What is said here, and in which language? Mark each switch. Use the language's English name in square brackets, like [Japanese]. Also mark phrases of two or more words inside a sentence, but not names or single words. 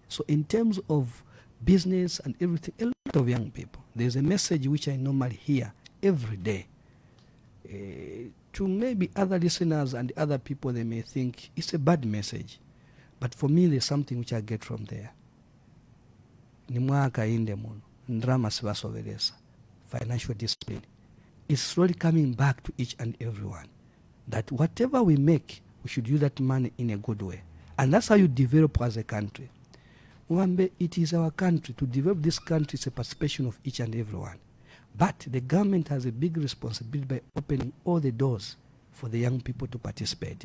[English] So in terms of business and everything, a lot of young people, there's a message which I normally hear every day. To maybe other listeners and other people, they may think it's a bad message. But for me, there's something which I get from there. [Nyanja] Nimwaka inde muno, ndrama sibasoberesa, [English] financial discipline. It's slowly coming back to each and everyone. That whatever we make, we should use that money in a good way. And that's how you develop as a country. Mwambe, it is our country. To develop this country is a participation of each and everyone. But the government has a big responsibility by opening all the doors for the young people to participate.